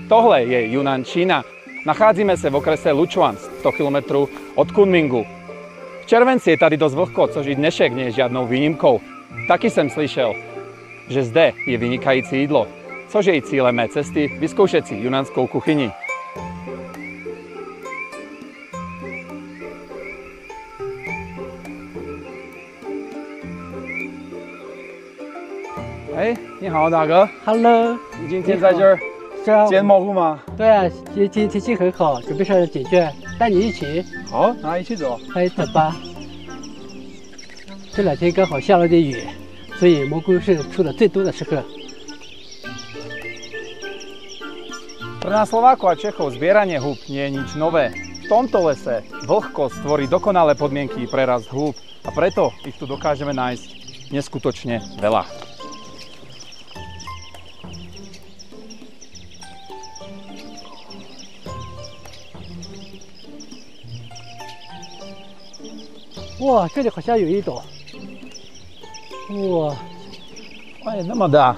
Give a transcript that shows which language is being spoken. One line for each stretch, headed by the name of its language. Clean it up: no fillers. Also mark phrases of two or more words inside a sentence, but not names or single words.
Czech: Tohle je Yunnan, Čína. Nacházíme se v okrese Luchuan, 100 km od Kunmingu. V červenci je tady dost vlhko, což i dnešek
Slovak: nie je
Czech: žádnou výjimkou. Taky jsem slyšel, že zde je vynikající jídlo, což je i cílem mé cesty vyzkoušet si junanskou kuchyni.
Chinese: 哎，你好，大哥。 Hello，你今天在这儿捡蘑菇吗？对啊，今天天气很好，准备上解卷，带你一起。好，那一起走。快走吧。这2天刚好下了点雨，所以蘑菇是出的最多的时候。
Slovak: Pre nás Slovákov a Čechov zbieranie húb nie je nič nové. V tomto lese vlhkosť tvorí dokonalé podmienky pre rast húb a preto ich tu dokážeme nájsť neskutočne veľa.
Chinese: 哇，这里好像有一朵。哇，哎，那么大！